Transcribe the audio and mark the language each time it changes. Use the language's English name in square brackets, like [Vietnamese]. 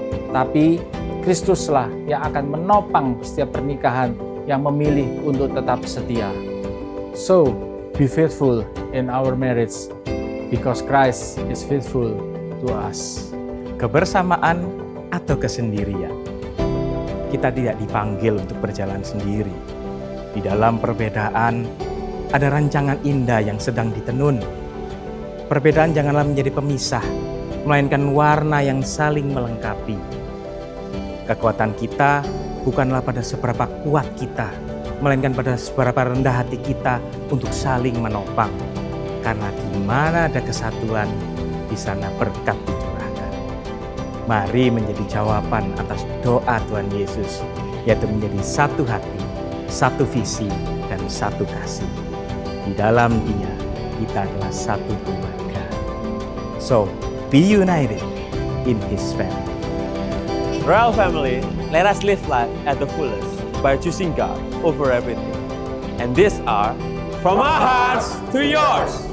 [Indonesian] Tapi Kristuslah yang akan menopang setiap pernikahan yang memilih untuk tetap setia. [English] So, be faithful in our marriage. Because Christ is faithful to us. [Indonesian] Kebersamaan atau kesendirian. Kita tidak dipanggil untuk berjalan sendiri. Di dalam perbedaan, ada rancangan indah yang sedang ditenun. Perbedaan janganlah menjadi pemisah, melainkan warna yang saling melengkapi. Kekuatan kita bukanlah pada seberapa kuat kita, melainkan pada seberapa rendah hati kita untuk saling menopang. Karena di mana ada kesatuan, di sana berkat dicurahkan. Mari menjadi jawaban atas doa Tuhan Yesus, yaitu menjadi satu hati, satu visi, dan satu kasih. Di dalam Dia, kita adalah satu keluarga. [English] So, be united in His family. Royal Family, let us live life at the fullest by choosing God over everything. And these are from our hearts to yours.